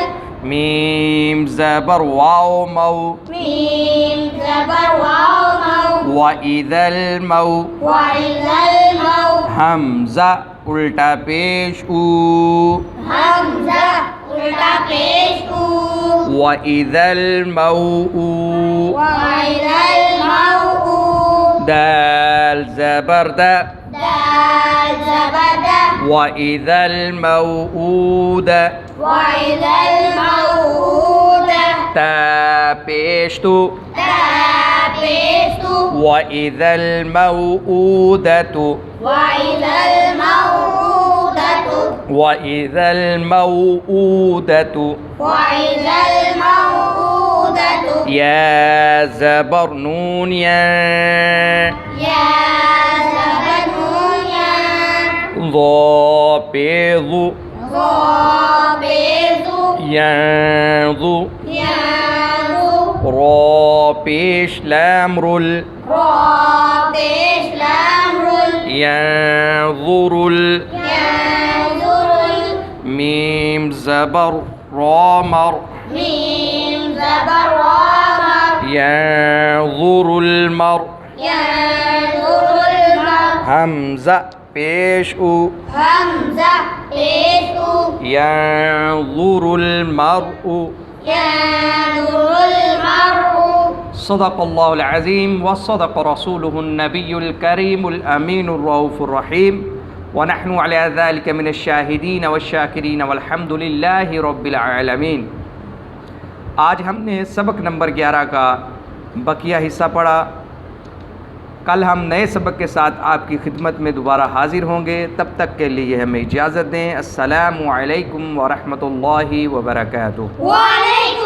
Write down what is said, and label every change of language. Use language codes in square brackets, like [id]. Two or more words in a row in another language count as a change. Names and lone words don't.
[hi] मीम ज़बर वाव मौ मीम ज़बर वाव मौ [ar] وإذا المو وإذا المو [hi] हमज़ा उल्टा पेश ऊ हमज़ा उल्टा पेश ऊ [ar] وإذا المو وإذا المو [hi] दाल ज़बर दा दाल ज़बर दा [ar] وإذا الموءودة وإذا الموءودة [hi] ता पेश तू ता पेश तू [ar] وإذا الموءودة وإذا الموءودة وإذا الموءودة وإذا الموءودة [hi] या ज़बर नून या या ज़बर नून या ज़ा पेज़ु ज़ाबेज़ु [ar] ينظ ينظ [hi] रा पेश लाम रुल रा पेश लाम रुल [ar] ينظر ينظر [hi] मीम ज़बर रामर मीम ज़बर वामर [ar] ينظر المر ينظر المر [hi] हमज़ा पेश उ हमज़ा पेश उ [ar] ينظر المرء ينظر المرء صدق الله العظيم وصدق رسوله النبي الكريم الأمين الرؤوف الرحيم ونحن على ذلك من الشاهدين والشاكرين والحمد لله رب العالمين. [hi] आज हमने सबक नंबर 11 का बकिया हिस्सा पढ़ा। कल हम नए सबक के साथ आपकी खिदमत में दोबारा हाज़िर होंगे। तब तक के लिए हमें इजाज़त दें। [ar] السلام عليكم ورحمة الله وبركاته.